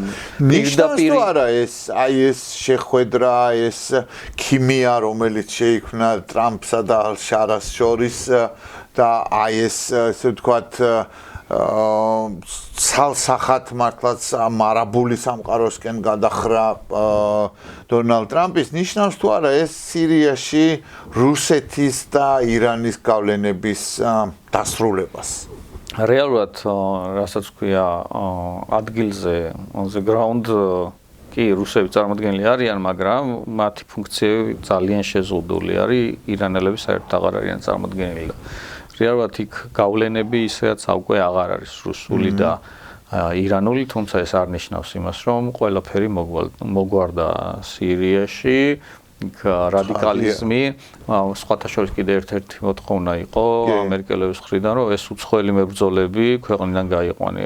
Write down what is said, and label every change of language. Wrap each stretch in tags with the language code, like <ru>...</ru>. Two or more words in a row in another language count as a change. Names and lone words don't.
<ka>პირდაპირ არა ეს ეს შეხვედრა, ეს ქიმია, რომელიც შეიქმნა ტრამპსა და ალ-შარას შორის და ეს ესე ვთქვათ ცალსახად მართლაც არაბული სამყაროსკენ გადახრა დონალდ ტრამპის ნიშნავს თუ არა ეს სირიაში რუსეთის და ირანის გავლენების დასრულებას რეალურად რასაც ქვია ადგილზე</ka> <en>on the ground</en> <ka>კი რუსები წარმოადგენლი არიან, მაგრამ მათი ფუნქციები ძალიან შეზღუდული არის, ირანელები საერთოდ აღარ არიან წარმოადგენლი. რეალურად იქ გავლენები ისედაც უკვე აღარ არის რუსული და ირანული, თუმცა ეს არ ნიშნავს იმას, რომ ყველაფერი მოგვარდა სირიაში, იქ რადიკალიზმი, სხვათა შორის კიდე ერთ-ერთი მოთხოვნა იყო ამერიკელების მხრიდან, რომ ეს უცხოელი მებრძოლები ქვეყნიდან გაიყვანე.</ka>